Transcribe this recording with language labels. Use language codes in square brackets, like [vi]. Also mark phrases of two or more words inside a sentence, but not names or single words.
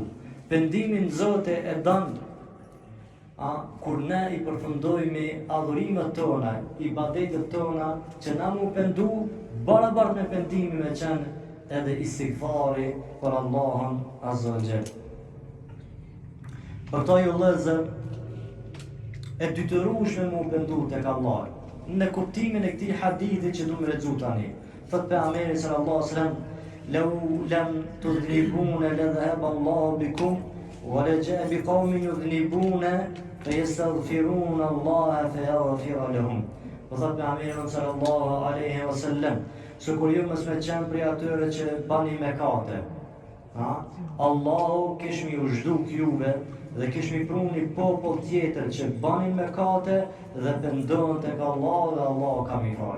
[sq] Pendimin Zote e dan, kur ne i përfundojmë adhurimet tona, ibadetet tona, që na mu pendu, barabart me pendimin me qenë edhe istighfari për Allahun [ar] عز وجل. [sq] Për to ju vëllezër, e dytërueshme mu pendu tek Allah. Në kuptimin e këtij hadithi që du me lexu tani, thot pejgamberi [ar] صلى الله عليه وسلم: لو لم تذنبون لذهب الله بكم ولجاء بقوم يذنبون فيستغفرون الله فيغفر لهم. [sq] Thot pejgamberi [ar] صلى الله عليه وسلم, [sq] se kur ju mos me qenë prej atyre që bani mëkate, Allahu kish mi u zhduk juve dhe kish mi pru një popull tjetër që bani mëkate dhe pendohen tek Allahu dhe Allahu ka mi fal.